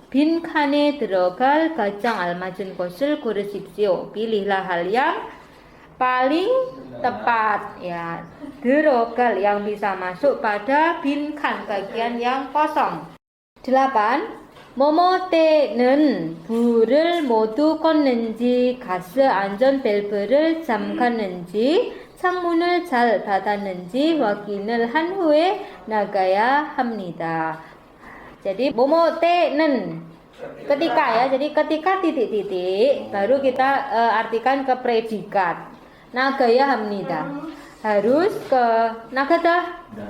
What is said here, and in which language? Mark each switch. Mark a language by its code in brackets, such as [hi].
[ko] 빈칸에 들어갈 가장 알맞은 것을 고르십시오. [id] Pilihlah hal yang paling tepat, ya. 들어갈 yang bisa masuk pada 빈칸, bagian yang kosong. 8. [ko] 뭐뭐 때는 불을 모두 껐는지, 가스 안전 밸브를 잠갔는지, 창문을 잘 닫았는지 확인을 한 후에 나가야 합니다. [id] Jadi [ko] 뭐뭐 때는 [id] ketika, ya. Jadi ketika titik-titik baru kita artikan ke predikat. [ko] 나가야 합니다. [id] Harus ke 나가다.